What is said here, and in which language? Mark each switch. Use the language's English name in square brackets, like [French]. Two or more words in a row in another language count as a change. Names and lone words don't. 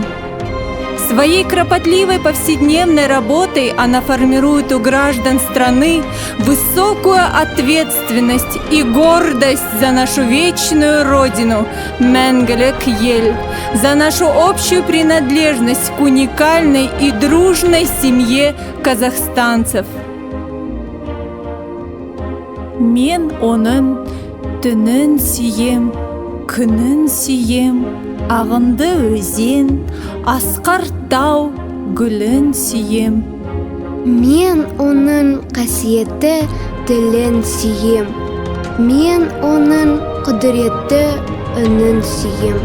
[Russian] Своей кропотливой повседневной работой она формирует у граждан страны высокую ответственность и гордость за нашу вечную Родину [Kazakh] Мәңгілік ел, [Russian] за нашу общую принадлежность к уникальной и дружной семье казахстанцев. [Kazakh] Мен оның түнін сүйем, күнін сүйем, ағынды өзен, асқар тау, гүлін сүйем. Мен оның қасиетті тілін сүйем, мен оның құдіретті үнін сүйем.